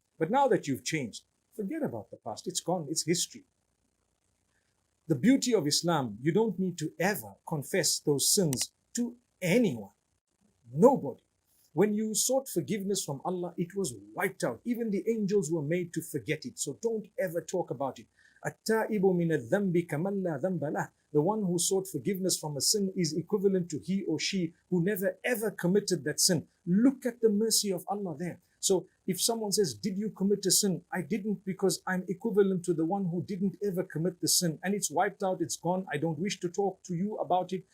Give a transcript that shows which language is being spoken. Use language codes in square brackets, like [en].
[en] But now that you've changed, forget about the past. It's gone. It's history. The beauty of Islam, you don't need to ever confess those sins to anyone. Nobody. when you sought forgiveness from Allah, it was wiped out. Even the angels were made to forget it. So don't ever talk about it. [ar] التائب من الذنب كمن لا ذنب له. [en] The one who sought forgiveness from a sin is equivalent to he or she who never ever committed that sin. Look at the mercy of Allah there. So if someone says, did you commit a sin? I didn't, because I'm equivalent to the one who didn't ever commit the sin. And it's wiped out, it's gone. I don't wish to talk to you about it.